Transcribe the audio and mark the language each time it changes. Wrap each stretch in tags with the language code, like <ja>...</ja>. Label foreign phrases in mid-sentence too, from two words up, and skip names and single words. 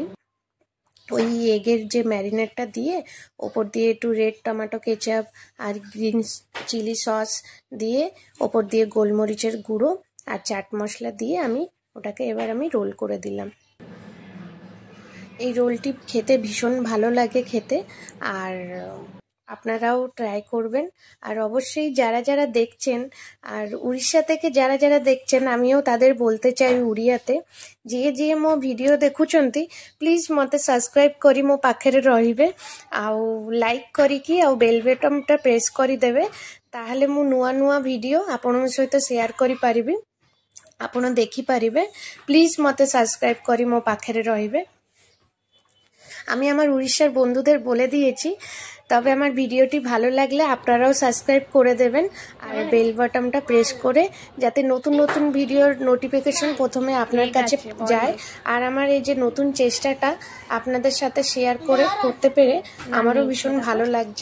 <bn>ওই এগের যে ম্যারিনেটটা দিয়ে ওপর দিয়ে একটু</bn> <en>red tomato ketchup</en> <bn>আর</bn> <en>green chilli sauce</en> <bn>দিয়ে ওপর দিয়ে গোলমরিচের গুঁড়ো আর চাট মশলা দিয়ে আমি ওটাকে এবার আমি রোল করে দিলাম। এই রোলটি খেতে ভীষণ ভালো লাগে খেতে, আর আপনারাও ট্রাই করবেন। আর অবশ্যই যারা যারা দেখছেন আর উড়িষ্যা থেকে যারা যারা দেখছেন, আমিও তাদের বলতে চাই ଓଡ଼ିଆতে,</bn> <or>ଯିଏ ମୋ ଭିଡ଼ିଓ ଦେଖୁଛନ୍ତି ପ୍ଲିଜ୍ ମୋତେ ସବସ୍କ୍ରାଇବ୍ କରି ମୋ ପାଖରେ ରହିବେ, ଆଉ ଲାଇକ୍ କରିକି ଆଉ</or> <en>bell button</en> <or>ପ୍ରେସ୍ କରିଦେବେ। ତାହେଲେ ମୁଁ ନୂଆ ନୂଆ ଭିଡ଼ିଓ ଆପଣଙ୍କ ସହିତ ସେୟାର କରିପାରିବି, ଆପଣ ଦେଖିପାରିବେ। প্লিজ ମୋତେ ସବସ୍କ୍ରାଇବ୍ କରି ମୋ ପାଖରେ ରହିବେ।</or> <bn>আমি আমার উড়িষ্যার বন্ধুদের বলে দিয়েছি, তবে আমার ভিডিওটি ভালো লাগলে আপনারাও সাবস্ক্রাইব করে দেবেন আর</bn> <en>bell button</en> <bn>প্রেস করে, যাতে নতুন নতুন ভিডিওর নোটিফিকেশন প্রথমে আপনার কাছে যায়। আর আমার এই যে নতুন চেষ্টাটা আপনাদের সাথে শেয়ার করতে পেরে আমারও ভীষণ ভালো লাগছে।</bn>